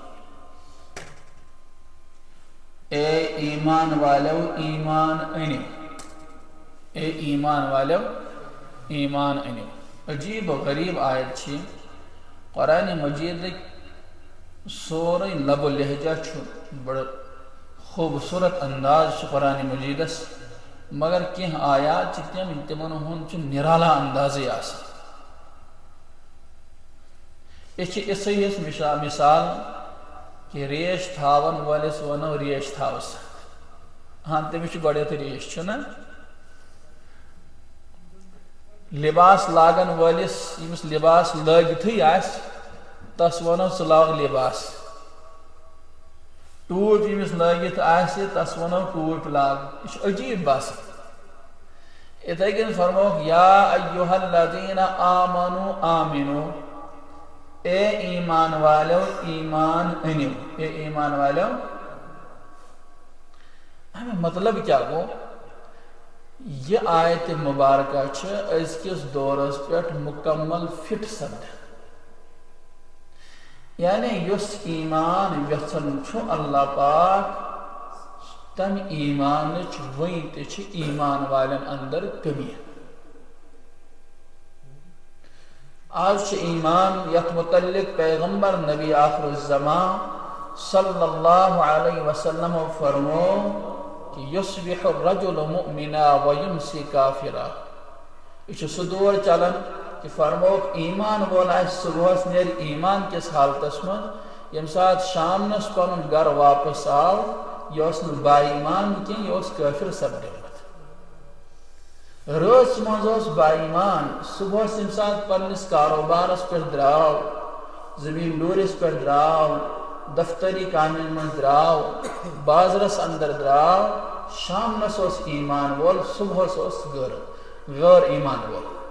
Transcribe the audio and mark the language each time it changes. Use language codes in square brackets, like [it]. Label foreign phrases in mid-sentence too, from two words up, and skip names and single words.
[ur] اے ایمان والو [ks] ایمان انو [ur] اے ایمان والو [ks] ایمان انو عجیب و غریب آیت چھ قرآن مجید سورہ لب و لہجہ چھ بڑا خوبصورت انداز چھ قرآن مجیدس مگر کہیں آیات چھ تمن ہون چھ نرالا اندازی آسا اس مثال کہ ریش تھاون والس ونو ریش تھاوس ہاں تمس گۄڈنیتھ ریش چھنا لباس لاگن والس یمس لباس لٲگتھٕے آسہِ تس ونو ژٕ لاگ لباس ٹوٗپۍ یمس لٲگتھ آسہِ تس ونو ٹوٗپۍ لاگ یہ چھُ عجیب باسان اتھے کٔنۍ فرموکھ [ar] یا ایُہا الذین آمنوا آمنوا [ur] اے ایمان والو [ks] ایمان انو [ur] اے ایمان والو [ks] ہمیں مطلب کیا گو یہ آیت مبارکہ ازکس دورس پہ مکمل فٹ سپد یعنی یس ایمان یژھان اللہ پاک تم ایمان ون تہ ایمان والن اندر کمی آج ایمان یت متعلق پیغمبر نبی آخر الزمان [ar] صلی اللہ علیہ وسلم [ks] فرمو کہ [ar] یصبح الرجل مؤمنا ویمسی کافرا [ks] یہ سہ دور چلان کہ فرموک ایمان وول صبح نیر ایمان کس حالتس من یم سات شامنس پن گھر واپس آو یہ با ایمان کی یہ کافر سپدیمت رٲژ مز با ایمان صبح یم سات پنس کاروبارس پہ دراو زمین ڈورس پہ دراو دفتری کامن من دراو بازرس اندر دراو شامنس ایمان وول صبح غیر ایمان وول